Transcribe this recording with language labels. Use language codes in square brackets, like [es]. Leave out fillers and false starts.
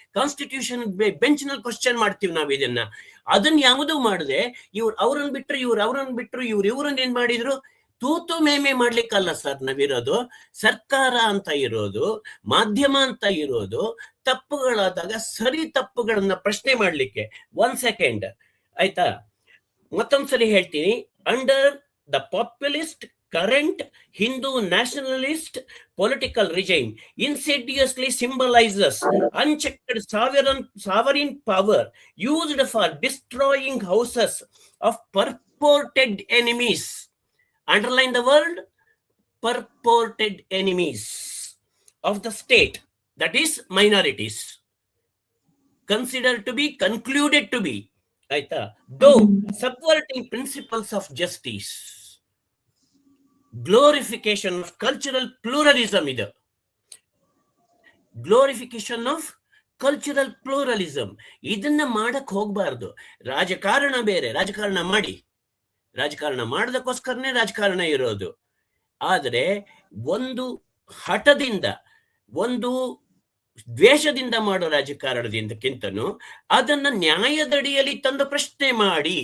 [kn] Constitution bench ನಲ್ಲಿ question ಮಾಡ್ತೀವಿ ನಾವು ಇದನ್ನ. ಅದನ್ನ ಯಾವುದೂ ಮಾಡದೆ ಅವ್ರನ್ನ ಬಿಟ್ರು ಇವ್ರನ್ನ ಏನ್ ಮಾಡಿದ್ರು? ತೂತು ಮೇಮೆ ಮಾಡ್ಲಿಕ್ಕಲ್ಲ ಸರ್ ನಾವಿರೋದು. ಸರ್ಕಾರ ಅಂತ ಇರೋದು, ಮಾಧ್ಯಮ ಅಂತ ಇರೋದು, ತಪ್ಪುಗಳಾದಾಗ ಸರಿ ತಪ್ಪುಗಳನ್ನ ಪ್ರಶ್ನೆ ಮಾಡ್ಲಿಕ್ಕೆ. 1 ಸೆಕೆಂಡ್ ಆಯ್ತಾ? ಮತ್ತೊಂದ್ಸರಿ ಹೇಳ್ತೀನಿ. [en] Under the populist current Hindu nationalist political regime insidiously symbolizes unchecked sovereign power used for destroying houses of purported enemies. Underline the word purported enemies of the state, that is minorities, considered to be, concluded to be, aita, though subverting principles of justice, glorification of cultural pluralism idu, glorification of cultural pluralism. [kn] ಇದನ್ನ ಮಾಡಕ್ ಹೋಗ್ಬಾರ್ದು. ರಾಜಕಾರಣ ಬೇರೆ, ರಾಜಕಾರಣ ಮಾಡೋದಕ್ಕೋಸ್ಕರನೇ ರಾಜಕಾರಣ ಇರೋದು. ಆದ್ರೆ ಒಂದು ಹಠದಿಂದ, ಒಂದು ದ್ವೇಷದಿಂದ ಮಾಡೋ ರಾಜಕಾರಣದಿಂದಕ್ಕಿಂತನೂ ಅದನ್ನ ನ್ಯಾಯದಡಿಯಲ್ಲಿ ತಂದು ಪ್ರಶ್ನೆ ಮಾಡಿ.